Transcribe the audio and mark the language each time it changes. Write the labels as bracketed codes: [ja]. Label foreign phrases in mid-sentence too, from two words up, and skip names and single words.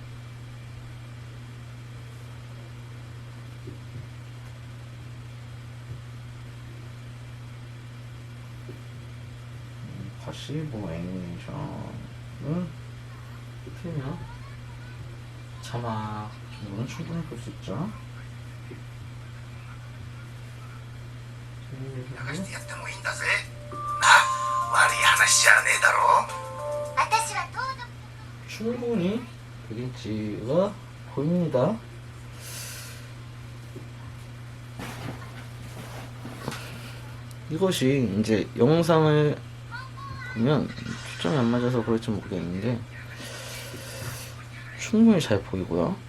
[ko] 다시 뭐 애니메이션은 틀면 자막 정도는 충분히 볼 수 있죠. [ja] 流してやってもいいんだぜな。悪い話じゃねえだろ。私はどうぞ。 [ko] 충분히 그림치가 보입니다. 이것이 이제 영상을 보면 초점이 안 맞아서 그럴지 모르겠는데 충분히 잘 보이고요.